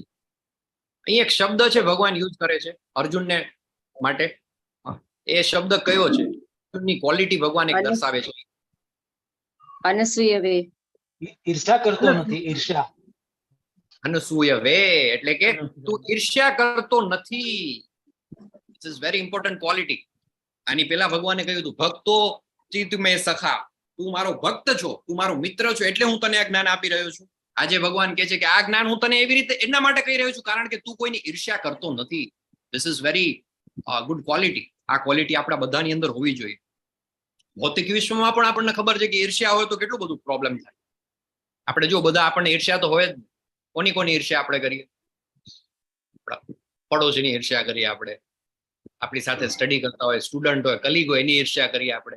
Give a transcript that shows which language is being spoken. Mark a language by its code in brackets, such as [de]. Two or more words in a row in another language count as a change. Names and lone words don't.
[gu] અહીં એક શબ્દ છે ભગવાન યુઝ કરે છે અર્જુનને માટે. એ શબ્દ કયો છે? અર્જુનની ક્વોલિટી ભગવાન એક દર્શાવે છે. અનસૂય વે. ઈર્ષા કરતો નથી, ઈર્ષા. અનસૂય વે એટલે કે તું ઈર્ષ્યા કરતો નથી. [en] This is very important quality. [gu] આની પહેલા ભગવાને કહ્યું હતું, [sa] भक्तो चित्त मे सखा, [gu] તું મારો ભક્ત છો, તું મારો મિત્ર છો, એટલે હું તને આ જ્ઞાન આપી રહ્યો છું. આજે ભગવાન કહે છે કે આ જ્ઞાન હું તને એવી રીતે એના માટે કહી રહ્યો છું કારણ કે તું કોઈની ઈર્ષ્યા કરતો નથી. [en] This is very good quality. [gu] આ ક્વોલિટી આપણા બધાની અંદર હોવી જોઈએ. ભૌતિક વિશ્વમાં પણ આપણને ખબર છે કે ઈર્ષ્યા હોય તો કેટલું બધું પ્રોબ્લેમ થાય. આપણે જો બધા આપણને ઈર્ષ્યા તો હોય જ. કોની કોની ઈર્ષ્યા આપણે કરીએ? પડોશીની ઈર્ષ્યા કરીએ આપણે, આપણી સાથે સ્ટડી કરતા હોય સ્ટુડન્ટ હોય કલીગ હોય એની ઈર્ષ્યા કરીએ આપણે.